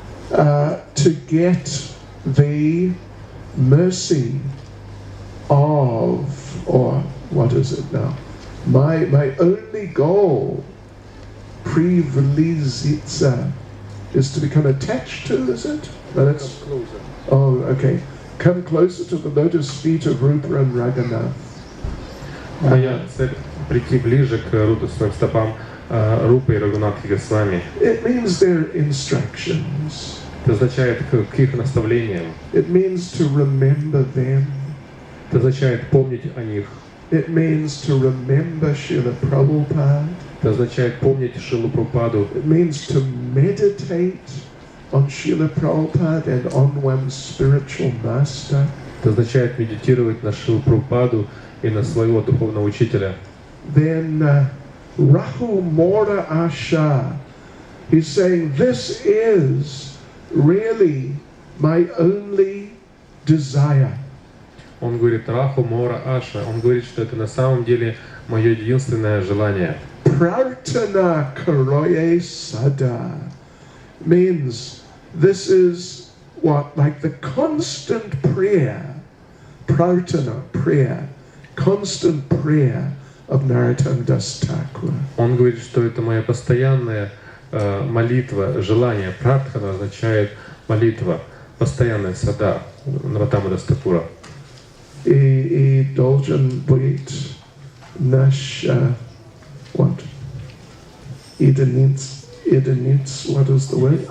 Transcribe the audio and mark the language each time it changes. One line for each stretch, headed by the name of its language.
English: To get the mercy of, or what is it now? My only goal, privilizitsa, is to become attached to, is it? No, that's closer. Oh, okay. Come closer to the lotus feet of Rupa and Raghunath.
Russian: Моя цель прийти ближе к лотосным стопам Рупы и Рагунатхи Госвами.
English: It means their instructions.
Russian: Это означает к их наставлениям.
English: It means to remember them.
Russian: Это означает помнить о них.
English: It means to remember Srila Prabhupada.
Russian: Это означает помнить Шрилу Прабхупаду.
English: It means to meditate on Srila Prabhupada and on one's spiritual master.
Russian: Это означает медитировать на Шрилу Прабхупаду и на своего духовного учителя.
English: Then Rahu Mora Asha, he's saying this is really my only desire.
Russian: Он говорит Раху Мора Аша. Он говорит, что это на самом деле мое единственное желание.
English: Prarthana Karoye Sada means this is what, like the constant prayer, prarthana, prayer, constant prayer of Narottam Das Thakur.
Russian: Он говорит, что это моя постоянная молитва, желание. Прартхана означает молитва, постоянная сада Нароттама Дас Thakura. И должен быть наш
English: what?
Russian: Единиц,
English: what is the word?